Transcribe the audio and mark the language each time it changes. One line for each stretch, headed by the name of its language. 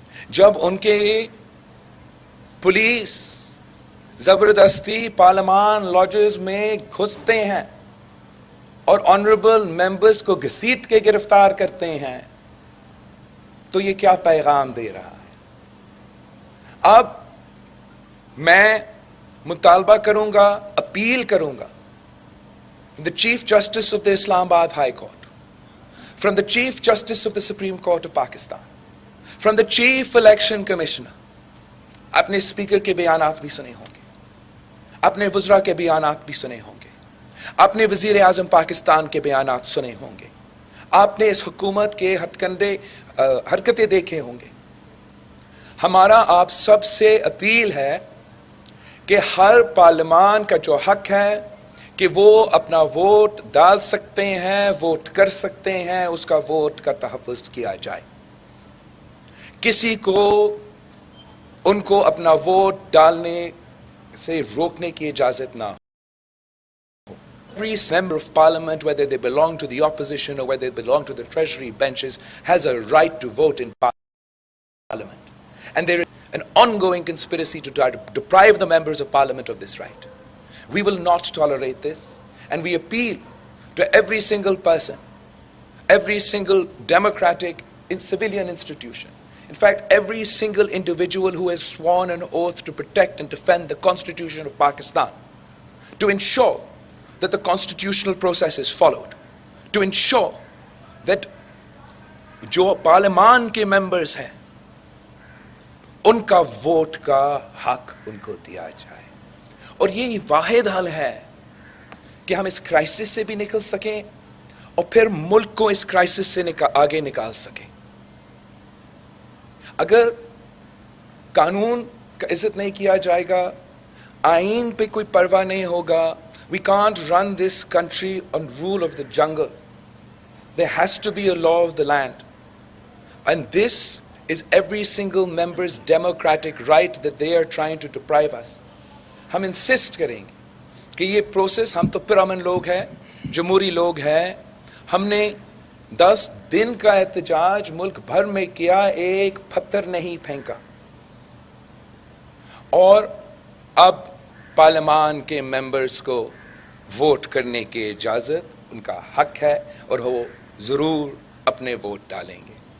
Urdu: جب ان کے پولیس زبردستی پارلیمان لاجز میں گھستے ہیں اور آنریبل ممبرز کو گھسیٹ کے گرفتار کرتے ہیں، تو یہ کیا پیغام دے رہا ہے؟ اب میں مطالبہ کروں گا,
English: Appeal کروں گا the Chief Justice of the Islamabad High Court, from the Chief Justice of the Supreme Court of Pakistan, from the Chief Election Commissioner.
Urdu: اپنے اسپیکر کے بیانات بھی سنے ہوں گے, اپنے وزراء کے بیانات بھی سنے ہوں گے, اپنے وزیر اعظم پاکستان کے بیانات سنے ہوں گے, آپ نے اس حکومت کے ہتھ کنڈے حرکتیں دیکھے ہوں گے. ہمارا آپ سب سے اپیل ہے کہ ہر پارلیمان کا جو حق ہے کہ وہ اپنا ووٹ ڈال سکتے ہیں, ووٹ کر سکتے ہیں, اس کا ووٹ کا تحفظ کیا جائے. کسی کو ان کو اپنا ووٹ ڈالنے سے روکنے کی اجازت نہ ہو.
English: Every member of parliament, whether they belong to the opposition or whether they belong to the treasury benches, has a right to vote in parliament. And there is an ongoing conspiracy to try to deprive the members of parliament of this right. We will not tolerate this, and we appeal to every single person, every single democratic civilian institution, in fact every single individual who has sworn an oath to protect and defend the Constitution of Pakistan, to ensure that the constitutional process is followed, to ensure that
Urdu: جو پارلیمان کے members ہیں ان کا vote کا حق ان کو دیا جائے. اور یہی واحد حل ہے کہ ہم اس کرائسس سے بھی نکل سکیں اور پھر ملک کو اس کرائسس سے آگے نکال سکیں. اگر قانون کا عزت نہیں کیا جائے گا, آئین پہ کوئی پرواہ نہیں ہوگا,
English: we can't run this country on rule of the jungle. There has to be a law of the land. And this is every single member's democratic right that they are trying to deprive us.
Urdu: ہم insist کریں گے کہ یہ process, ہم تو پرامن لوگ ہیں, جمہوری لوگ ہیں, ہم نے 10 دن کا احتجاج ملک بھر میں کیا, ایک پتھر نہیں پھینکا. اور اب پارلیمان کے ممبرز کو ووٹ کرنے کی اجازت ان کا حق ہے اور وہ ضرور اپنے ووٹ ڈالیں گے.